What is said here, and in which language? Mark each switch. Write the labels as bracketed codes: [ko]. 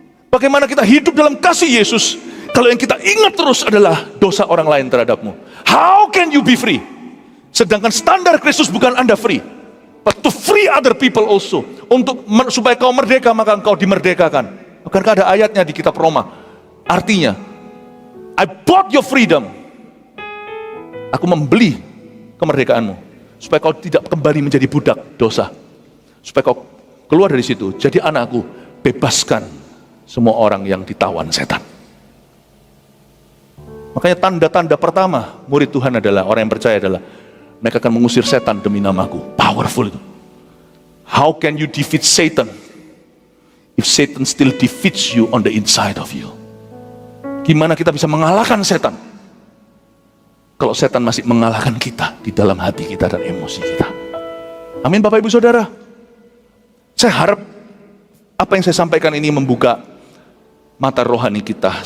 [id] Bagaimana kita hidup dalam kasih Yesus kalau yang kita ingat terus adalah dosa orang lain terhadapmu? [en] How can you be free? [id] Sedangkan standar Kristus bukan Anda [en] free, but to free other people also. [id] Supaya kau merdeka, maka engkau dimerdekakan. Bukankah ada ayatnya di kitab Roma? [en] Artinya, I bought your freedom. [id] Aku membeli kemerdekaanmu, supaya kau tidak kembali menjadi budak dosa. Supaya kau keluar dari situ, jadi anakku, bebaskan semua orang yang ditawan setan. Makanya tanda-tanda pertama murid Tuhan adalah, orang yang percaya adalah, mereka akan mengusir setan demi namaku. Powerful itu. [en] How can you defeat Satan if Satan still defeats you on the inside of you? [id] Gimana kita bisa mengalahkan setan kalau setan masih mengalahkan kita di dalam hati kita dan emosi kita? Amin Bapak Ibu Saudara. Saya harap apa yang saya sampaikan ini membuka mata rohani kita.